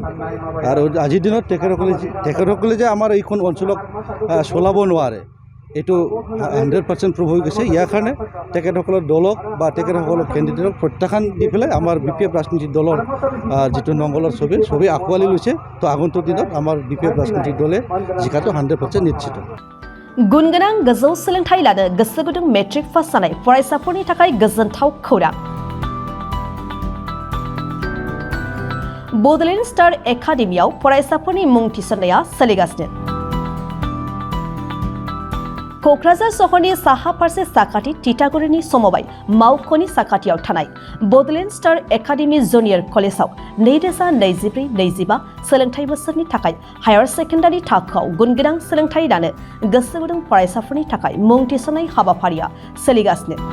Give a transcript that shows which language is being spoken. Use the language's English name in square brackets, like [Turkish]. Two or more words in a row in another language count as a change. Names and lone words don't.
[Assamese] আৰু আজিৰ দিনত তেখেতসকলে যে আমাৰ এইখন অঞ্চলক চলাব নোৱাৰে, এইটো 100% প্ৰুভ হৈ গৈছে। ইয়াৰ কাৰণে তেখেতসকলৰ দলক বা তেখেতসকলৰ কেণ্ডিডেটক প্ৰত্যাখ্যান দি পেলাই আমাৰ বিপিএফ ৰাজনীতিক দলৰ যিটো নংগলৰ ছবি আঁকোৱালি লৈছে। তো আগন্তুক দিনত আমাৰ বিপিএফ ৰাজনীতিক দলে জিকাটো 100% নিশ্চিত। [Bodo] गुन गोनां गोजौ सोलोंथाइ लानो गोसो गुदुं मेट्रिक पास जानाय फरायसाफोरनि थाखाय गोजोनथाव खौरां। बड'लेण्ड स्टार एकाडेमियाव फरायसाफोरनि मुं थिसननाया सोलिगासिनो। क'क्राझार सहरनि साहा फारसे साखाथि तितागुरिनि समबाय मावख'नि साखाथियाव थानाय बड'लेण्ड स्टार एकाडेमि जुनियर कलेजाव 2024-25 सोलोंथाइ बोसोरनि थाखाय [English] higher secondary [Bodo] थाखोआव गुनगोनां सोलोंथाइ लानो गोसो गुदुं फरायसाफोरनि थाखाय मुं थिसननाय हाबाफारिया सोलिगासिनो।